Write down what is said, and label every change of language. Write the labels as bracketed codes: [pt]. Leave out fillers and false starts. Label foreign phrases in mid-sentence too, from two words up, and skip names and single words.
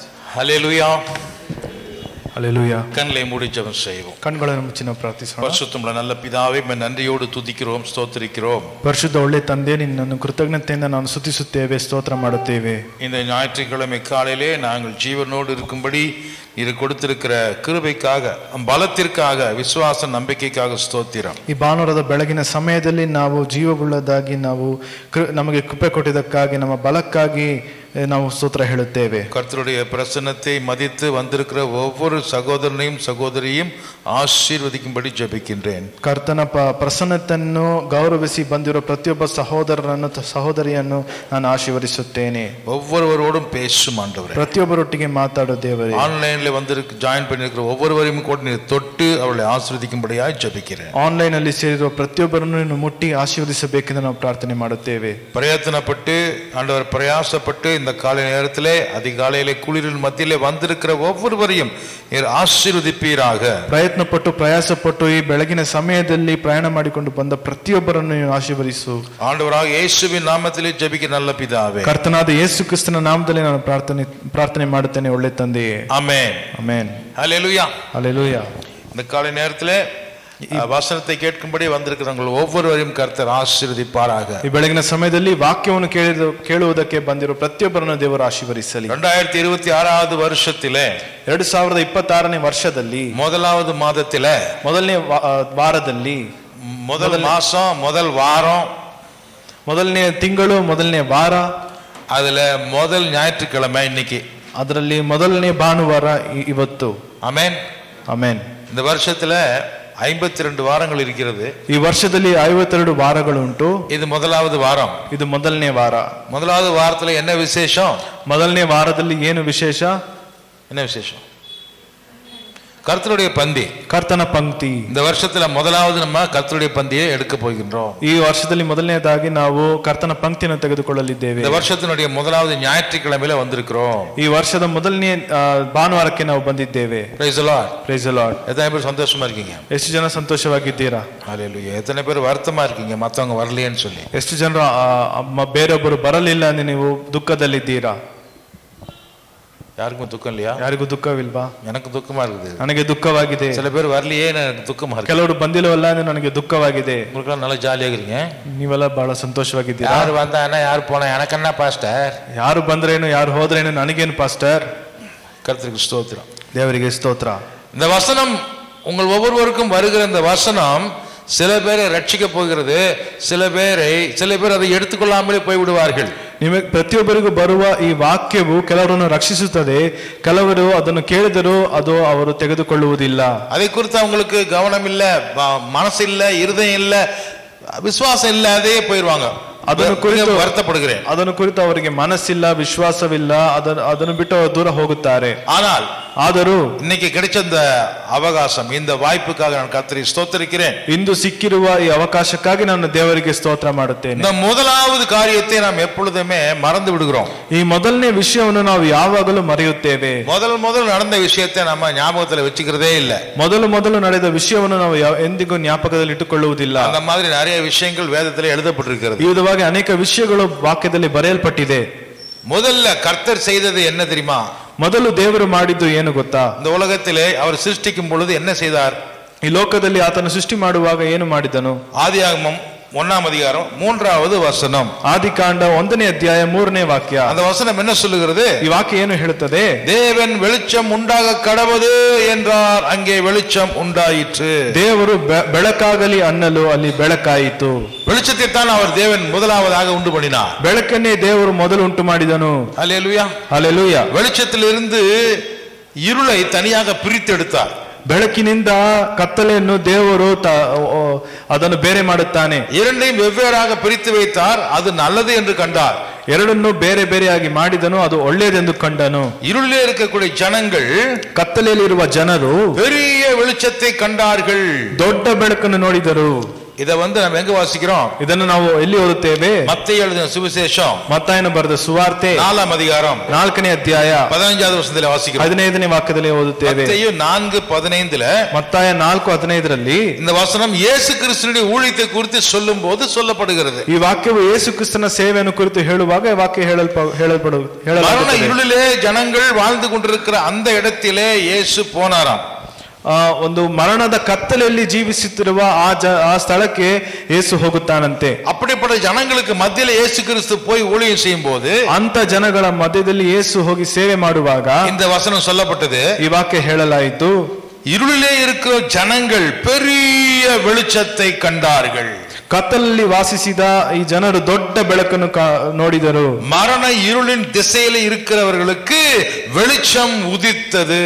[ta] ஹல்லேலூயா. ஹல்லேலூயா. கண்களை மூடி ஜெபம் செய்வோம். [kn] ಕಣ್ಗಳನ್ನು ಮುಚ್ಚಿ ನಾವು ಪ್ರಾರ್ಥಿಸೋಣ. [ta] பரிசுத்தமுள்ள நல்ல பிதாவே, நன்றியோடு துதிக்கிறோம், ஸ்தோத்திரிக்கிறோம். [kn] ಪರಿಶುದ್ಧ ಒಳ್ಳೆ ತಂದೆ, ನಿನ್ನನ್ನು ಕೃತಜ್ಞತೆಯಿಂದ ನಾವು ಸ್ತುತಿಸುತ್ತೇವೆ, ಸ್ತೋತ್ರ ಮಾಡುತ್ತೇವೆ. [ta] இந்த ஞாயிற்றுக்கிழமை காலையிலே நாங்கள் ஜீவனோடு இருக்கும்படி இது கொடுத்திருக்கிற கிருபைக்காக, பலத்திற்காக, விசுவாಸ ನಂಬಿಕೆಗಾಗಿ ಸ್ತೋத்திரம். [kn] ಈ ಭಾನುವಾರದ ಬೆಳಗಿನ ಸಮಯದಲ್ಲಿ ನಾವು ಜೀವವುಳ್ಳದಾಗಿ ನಾವು ನಮಗೆ ಕೃಪೆ ಕೊಟ್ಟಿದ್ದಕ್ಕಾಗಿ, ನಮ್ಮ ಬಲಕ್ಕಾಗಿ ನಾವು ಸ್ತೋತ್ರ ಹೇಳುತ್ತೇವೆ. [ta] கர்த்தருடைய பிரசன்னத்தை மதித்து வந்திருக்கிற ஒவ்வொரு சகோதரனையும் சகோதரியும் ಆಶೀರ್ವದಿக்கும்படி ಜಪಿக்கின்றேன். [kn] ಕರ್ತನ ಪ್ರಸನ್ನತೆಯನ್ನು ಗೌರವಿಸಿ ಬಂದಿರೋ ಪ್ರತಿಯೊಬ್ಬ ಸಹೋದರರನ್ನು ಸಹೋದರಿಯನ್ನು ನಾನು ಆಶೀರ್ವದಿಸುತ್ತೇನೆ. [ta] ஒவ்வொருவரோடும் பேசும் ஆண்டவரே. [kn] ಪ್ರತಿಯೊಬ್ಬರೊಟ್ಟಿಗೆ ಮಾತಾಡೋ ದೇವರೇ. [ta] ஆன்லைன்ல ஜாயின் பண்ணிருக்கிற ஒவ்வொருவரையும் கூட நீர் தொட்டு அவளை ஆசீர்வதிக்கும்படியாய் ஜபிக்கிறேன். [kn] ಆನ್ಲೈನ್ ಅಲ್ಲಿ ಸೇರಿರುವ ಪ್ರತಿಯೊಬ್ಬರನ್ನು ಮುಟ್ಟಿ ಆಶೀರ್ವದಿಸಬೇಕೆಂದು ನಾವು ಪ್ರಾರ್ಥನೆ ಮಾಡುತ್ತೇವೆ. [ta] பிரயத்தனப்பட்டு ஆண்டவர் பிரயாசப்பட்டு இந்த காலை நேரத்திலே அதிகாலையிலே குளிரின் மத்தியிலே வந்திருக்கிற ஒவ்வொருவரையும் நீர் ஆசீர்வதிப்பீராக. [kn] ಪ್ರಯತ್ನಪಟ್ಟು ಪ್ರಯಾಸಪಟ್ಟು ಈ ಬೆಳಗಿನ ಸಮಯದಲ್ಲಿ ಪ್ರಯಾಣ ಮಾಡಿಕೊಂಡು ಬಂದ ಪ್ರತಿಯೊಬ್ಬರನ್ನು ಆಶೀರ್ವದಿಸು. [ta] ஆண்டவராக இயேசுவின் நாமத்திலே ஜெபிக்க நல்ல பிதாவே. [kn] ಕರ್ತನಾದ ಯೇಸು ಕ್ರಿಸ್ತನ ನಾಮದಲ್ಲಿ ನಾನು ಪ್ರಾರ್ಥನೆ ಮಾಡುತ್ತೇನೆ, ಒಳ್ಳೆ ತಂದೆಯೇ. [ta] ஆமென். [kn] ಆಮೆನ್. [ta] ஹல்லேலூயா. ஹல்லேலூயா. இந்த காலை நேரத்திலே வசனத்தை கேட்கும்படி வந்திருக்கிறவங்க ஒவ்வொருவரையும் கர்த்தர் ಆಶೀರ್ವದಿப்பாராக. [kn] ಈ ಬೆಳಗಿನ ಸಮಯದಲ್ಲಿ ವಾಕ್ಯವನ್ನು ಕೇಳುವುದಕ್ಕೆ ಬಂದಿರೋ ಪ್ರತಿಯೊಬ್ಬರನ್ನು ದೇವರು ಆಶೀರ್ವದಿಸಲಿ. [ta] 2026வது வருஷத்திலே [kn] 2026ನೇ ವರ್ಷದಲ್ಲಿ [ta] முதலாவது மாதத்திலே [kn] ಮೊದಲನೇ ವಾರದಲ್ಲಿ [ta] முதல் மாசம் முதல் வாரம் [kn] ಮೊದಲನೇ ತಿಂಗಳು ಮೊದಲನೇ ವಾರ [ta] அதுல முதல் ஞாயிற்றுக்கிழமை இன்னைக்கு, [kn] ಅದರಲ್ಲಿ ಮೊದಲನೇ ಭಾನುವಾರ ಇವತ್ತು. [ta] ஆமென். [kn] ಆಮೆನ್. [ta] இந்த வருஷத்துல 52 வாரங்கள் இருக்கிறது. [kn] ಈ ವರ್ಷದಲ್ಲಿ 52 ವಾರಗಳು ಉಂಟು. [ta] இது முதலாவது வாரம். [kn] ಇದು ಮೊದಲನೇ ವಾರ. [ta] முதலாவது வாரத்துல என்ன விசேஷம்? [kn] ಮೊದಲನೇ ವಾರದಲ್ಲಿ ಏನು ವಿಶೇಷ? [ta] என்ன விசேஷம்? கர்த்தருடைய பந்தி, [kn] ಕರ್ತನ ಪಂಕ್ತಿ. [ta] இந்த வருஷத்துல முதலாவது நம்ம கர்த்தருடைய பந்தியை எடுக்க போகின்றோம். [kn] ಈ ವರ್ಷದಲ್ಲಿ ಮೊದಲನೇದಾಗಿ ನಾವು ಕರ್ತನ ಪಂಕ್ತಿಯನ್ನು ತೆಗೆದುಕೊಳ್ಳಲಿದ್ದೇವೆ. [ta] இந்த வருஷத்தினுடைய முதலாவது ஞாயிற்றுக்கிழமையில வந்திருக்கிறோம். [kn] ಈ ವರ್ಷದ ಮೊದಲನೇ ಭಾನುವಾರಕ್ಕೆ ನಾವು ಬಂದಿದ್ದೇವೆ. [en] Praise the Lord. Praise the Lord. [ta] எத்தனை பேர் சந்தோஷமா இருக்கீங்க? [kn] ಎಷ್ಟು ಜನ ಸಂತೋಷವಾಗಿದ್ದೀರಾ? [ta] ஹல்லேலூயா. எத்தனை பேர் வருத்தமா இருக்கீங்க மத்தவங்க வரலையேன்னு சொல்லி? [kn] ಎಷ್ಟು ಜನರು ಬೇರೊಬ್ಬರು ಬರಲಿಲ್ಲ ಎಂದು ನೀವು ದುಃಖದಲ್ಲಿದ್ದೀರಾ? [ta] யாருக்கும் துக்கம் இல்லையா? [kn] ಯಾರಿಗೂ ದುಃಖವಿಲ್ವಾ? [ta] எனக்கு துக்கமா இருக்குது. [kn] ನನಗೆ ದುಃಖವಾಗಿದೆ. [ta] சில பேர் வரலையே, எனக்கு துக்கமா இருக்கு. [kn] ಕೆಲವರು ಬಂದಿಲ್ಲವಲ್ಲ ಎಂದು ನನಗೆ ದುಃಖವಾಗಿದೆ. [ta] உங்களுக்கு நல்லா ஜாலியா இருக்கீங்க. [kn] ನೀವೆಲ್ಲ ಬಹಳ ಸಂತೋಷವಾಗಿದ್ದೀರಾ. [ta] யார் வந்தானா யார் போனா எனக்கு என்ன பாஸ்டர்? [kn] ಯಾರು ಬಂದ್ರೇನು ಯಾರು ಹೋದ್ರೇನು ನನಗೇನು ಪಾಸ್ಟರ್? [ta] கர்த்தருக்கு ஸ்தோத்திரம். [kn] ದೇವರಿಗೆ ಸ್ತೋತ್ರ. [ta] இந்த வசனம் உங்கள் ஒவ்வொருவருக்கும் வருகிற இந்த வசனம் சில பேரை ரட்சிக்க போகிறது, சில பேர் அதை எடுத்துக்கொள்ளாமலே போய்விடுவார்கள். [kn] ನಿಮಗೆ ಪ್ರತಿಯೊಬ್ಬರಿಗೂ ಬರುವ ಈ ವಾಕ್ಯವು ಕೆಲವರನ್ನು ರಕ್ಷಿಸುತ್ತದೆ, ಕೆಲವರು ಅದನ್ನು ಕೇಳಿದರೂ ಅದು ಅವರು ತೆಗೆದುಕೊಳ್ಳುವುದಿಲ್ಲ. [ta] அதை குறித்து அவங்களுக்கு கவனம் இல்ல, மனசு இல்ல, இருதயம் இல்ல, விசுவாசம் இல்ல, அதே போயிடுவாங்க. [kn] ಅದನ್ನು ಕುರಿತು வருத்தப்படுகிறேன். ಅದನ್ನು ಕುರಿತು ಅವರಿಗೆ ಮನಸ್ಸಿಲ್ಲ, ವಿಶ್ವಾಸವಿಲ್ಲ, ಅದನ್ನು ಬಿಟ್ಟು ಅವರು ದೂರ ಹೋಗುತ್ತಾರೆ. ಆದರೂ [ta] இன்னைக்கு கிடைச்ச இந்த அவகாசம், இந்த வாய்ப்புக்காக நான் கர்த்தரை ஸ்தோத்திரிக்கிறேன். [kn] ಇಂದು ಸಿಕ್ಕಿರುವ ಈ ಅವಕಾಶಕ್ಕಾಗಿ ನಾನು ದೇವರಿಗೆ ಸ್ತೋತ್ರ ಮಾಡುತ್ತೇನೆ. [ta] இந்த முதலாவது காரியத்தை நாம் எப்பொழுதுமே மறந்து விடுகிறோம். [kn] ಈ ಮೊದಲನೇ ವಿಷಯವನ್ನು ನಾವು ಯಾವಾಗಲೂ ಮರೆಯುತ್ತೇವೆ. [ta] முதல் நடந்த விஷயத்தை நம்ம ஞாபகத்துல வச்சுக்கிறதே இல்ல. [kn] ಮೊದಲು ನಡೆದ ವಿಷಯವನ್ನು ನಾವು ಎಂದಿಗೂ ಜ್ಞಾಪಕದಲ್ಲಿ ಇಟ್ಟುಕೊಳ್ಳುವುದಿಲ್ಲ. [ta] அந்த மாதிரி நிறைய விஷயங்கள் வேதத்தில் எழுதப்பட்டிருக்கிறது. [kn] ಈ ವಿಧವಾಗಿ ಅನೇಕ ವಿಷಯಗಳು ವಾಕ್ಯದಲ್ಲಿ ಬರೆಯಲ್ಪಟ್ಟಿದೆ. [ta] முதல்ல கர்த்தர் செய்தது என்ன தெரியுமா? [kn] ಮೊದಲು ದೇವರು ಮಾಡಿದ್ದು ಏನು ಗೊತ್ತಾ? [ta] இந்த உலகத்திலே அவர் சிருஷ்டிக்கும் பொழுது என்ன செய்தார்? [kn] ಈ ಲೋಕದಲ್ಲಿ ಆತನು ಸೃಷ್ಟಿ ಮಾಡುವಾಗ ಏನು ಮಾಡಿದನು? [ta] ஆதியாகமம் 1ஆம் அதிகாரம் 3வது வசனம். [kn] ಆದಿಕಾಂಡ 1ನೇ ಅಧ್ಯಾಯ 3ನೇ ವಾಕ್ಯ. [ta] அந்த வசனம் என்ன சொல்லுகிறது? [kn] ಈ ವಾಕ್ಯ ಏನು ಹೇಳುತ್ತದೆ? [ta] தேவன் வெளிச்சம் உண்டாக கடவது என்றார், அங்கே வெளிச்சம் உண்டாயிற்று. [kn] ದೇವರು ಬೆಳಕಾಗಲಿ ಅನ್ನಲು ಅಲ್ಲಿ ಬೆಳಕಾಯಿತು. [ta] வெளிச்சத்தை தான் அவர் தேவன் முதலாவதாக உண்டு பண்ணினார். [kn] ಬೆಳಕನ್ನೇ ದೇವರು ಮೊದಲು ಉಂಟು ಮಾಡಿದನು. [ta] ஹல்லேலூயா. ஹல்லேலூயா. வெளிச்சத்திலிருந்து இருளை தனியாக பிரித்து எடுத்தார். [kn] ಬೆಳಕಿನಿಂದ ಕತ್ತಲೆಯನ್ನು ದೇವರು ಅದನ್ನು ಬೇರೆ ಮಾಡುತ್ತಾನೆ. [ta] இரண்டையும் வெவ்வேறாக பிரித்து வைத்தார், அது நல்லது என்று கண்டார். [kn] ಎರಡನ್ನು ಬೇರೆ ಬೇರೆಯಾಗಿ ಮಾಡಿದನು, ಅದು ಒಳ್ಳೆಯದೆಂದು ಕಂಡನು. [ta] இருளிலே இருக்கக்கூடிய ஜனங்கள், [kn] ಕತ್ತಲೆಯಲ್ಲಿರುವ ಜನರು [ta] பெரிய வெளிச்சத்தை கண்டார்கள். [kn] ದೊಡ್ಡ ಬೆಳಕನ್ನು ನೋಡಿದರು. [ta] இத நம்ம எங்க வாசிக்கிறோம்? [kn] ಇದನ್ನು ನಾವು ಎಲ್ಲಿ ಓದುತ್ತೇವೆ? [ta] மத்தேயு எழுதின சுவிசேஷம் [kn] ಮತ್ತಾಯನ ಬರೆದ ಸುವಾರ್ತೆ [ta] 4ாம் அதிகாரம் [kn] 4ನೇ ಅಧ್ಯಾಯ [ta] 15வது ವಚನದಲ್ಲಿ ವಾಸಿக்கிறோம். [kn] 15ನೇ ವಾಕ್ಯದಲ್ಲಿ ಓದುತ್ತೇವೆ. [ta] மத்தேயு 4:15 [kn] ಮತ್ತಾಯ 4:15 [ta] இந்த வசனம் இயேசு கிறிஸ்துவின் ஊழியத்தை குறித்து சொல்லும்போது சொல்லப்படுகிறது. [kn] ಈ ವಾಕ್ಯವು ಯೇಸು ಕ್ರಿಸ್ತನ ಸೇವೆಯನ್ನು ಕುರಿತು ಹೇಳುವಾಗ ಈ ವಾಕ್ಯ [ta] மரண இருளிலே ஜனங்கள் வாழ்ந்து கொண்டிருக்கிற அந்த இடத்திலே இயேசு போனாராம். [kn] ಒಂದು ಮರಣದ ಕತ್ತಲೆಯಲ್ಲಿ ಜೀವಿಸುತ್ತಿರುವ ಆ ಸ್ಥಳಕ್ಕೆ ಯೇಸು ಹೋಗುತ್ತಾನಂತೆ. [ta] அப்படிப்பட்ட ஜனங்களுக்கு மத்தியில இயேசு கிறிஸ்து போய் ஊழியம் செய்யும் போது [kn] ಅಂತ ಜನಗಳ ಮಧ್ಯದಲ್ಲಿ ಯೇಸು ಹೋಗಿ ಸೇವೆ ಮಾಡುವಾಗ [ta] இந்த வசனம் சொல்லப்பட்டது. [kn] ಈ ವಾಕ್ಯ ಹೇಳಲಾಯಿತು, [ta] இருளிலே இருக்கிற ஜனங்கள் பெரிய வெளிச்சத்தை கண்டார்கள். [kn] ಕತ್ತಲಲ್ಲಿ ವಾಸಿಸಿದ ಈ ಜನರು ದೊಡ್ಡ ಬೆಳಕನ್ನು ನೋಡಿದರು. [ta] மரண இருளின் திசையில இருக்கிறவர்களுக்கு வெளிச்சம் உதித்தது.